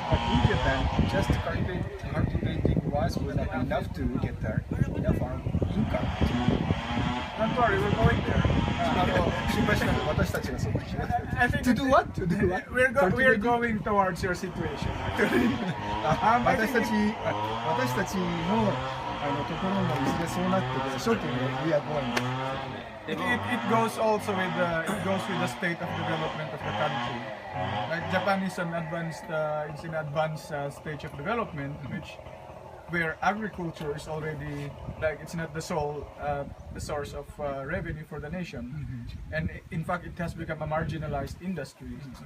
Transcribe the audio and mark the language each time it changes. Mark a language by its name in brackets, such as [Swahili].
[English] But in Japan, just cultivating rice will not be enough to get enough income Don't worry, we're going there. [Japanese] 心配しないで私たちがそこに行きます。 [English] I think To do what? To do what? we're going towards your situation. [Japanese] 私たちのところもいずれそうなってくるでしょっていうのが [English] We are going. It goes also with the state of development of the country. Like Japan is an advanced stage of development, where agriculture is already like it's not the sole the source of revenue for the nation, and in fact it has become a marginalized industry.